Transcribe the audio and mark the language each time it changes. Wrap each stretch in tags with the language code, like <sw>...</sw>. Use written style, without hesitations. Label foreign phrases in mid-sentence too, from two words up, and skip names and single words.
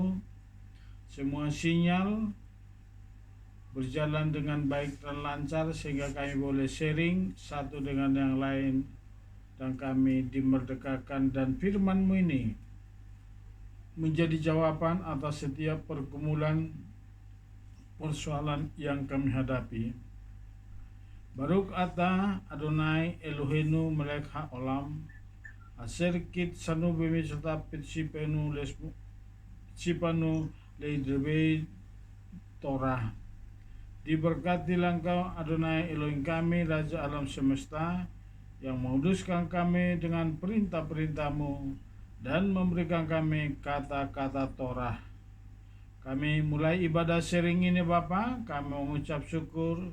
<id>Semua sinyal berjalan dengan baik dan lancar sehingga kami boleh sharing satu dengan yang lain dan kami dimerdekakan, dan firman-Mu ini menjadi jawaban atas setiap pergumulan persoalan yang kami hadapi.</id> <he>ברוך אתה יהוה אלהינו מלך העולם אשר קדשנו במצותיו וצונו לעסוק בדברי תורה.</he> <id>Diberkatilah Engkau Adonai Elohim kami, Raja alam semesta, yang menguduskan kami dengan perintah-perintah-Mu dan memberikan kami kata-kata Torah. Kami mulai ibadah sharing ini Bapa, kami mengucap syukur.</id>